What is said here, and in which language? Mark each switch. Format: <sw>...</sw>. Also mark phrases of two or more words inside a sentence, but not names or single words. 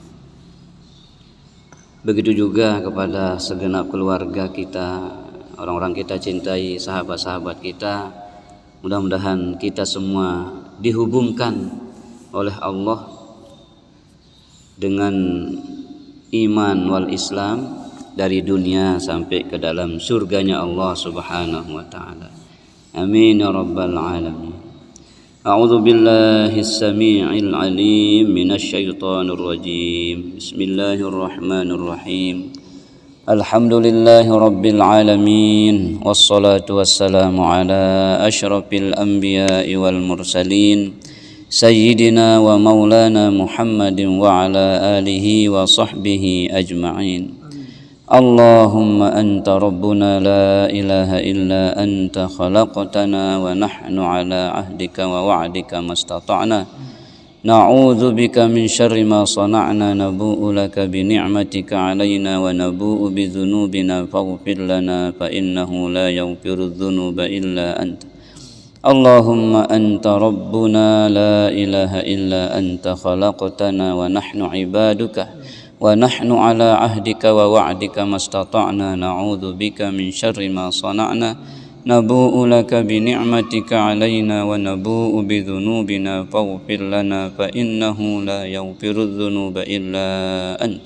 <id>Begitu juga kepada segenap keluarga kita, orang-orang kita cintai, sahabat-sahabat kita. Mudah-mudahan kita semua dihubungkan oleh Allah dengan</id> <ar>إيمان والإسلام</ar> <id>dari dunia sampai ke dalam surganya Allah</id> <ar>سبحانه وتعالى. آمين يا رب العالمين. أعوذ بالله السميع العليم من الشيطان الرجيم. بسم الله الرحمن الرحيم. الحمد لله رب العالمين والصلاة والسلام على أشرف الأنبياء والمرسلين سيدنا ومولانا محمد وعلى آله وصحبه أجمعين. اللهم أنت ربنا لا إله إلا أنت خلقتنا ونحن على عهدك ووعدك ما استطعنا نعوذ بك من شر ما صنعنا نبوء لك بنعمتك علينا ونبوء بذنوبنا فاغفر لنا فإنه لا يغفر الذنوب إلا أنت. اللهم أنت ربنا لا إله إلا أنت خلقتنا ونحن عبادك ونحن على عهدك ووعدك ما استطعنا نعوذ بك من شر ما صنعنا نبوء لك بنعمتك علينا ونبوء بذنوبنا فاغفر لنا فإنه لا يغفر الذنوب إلا أنت.</ar>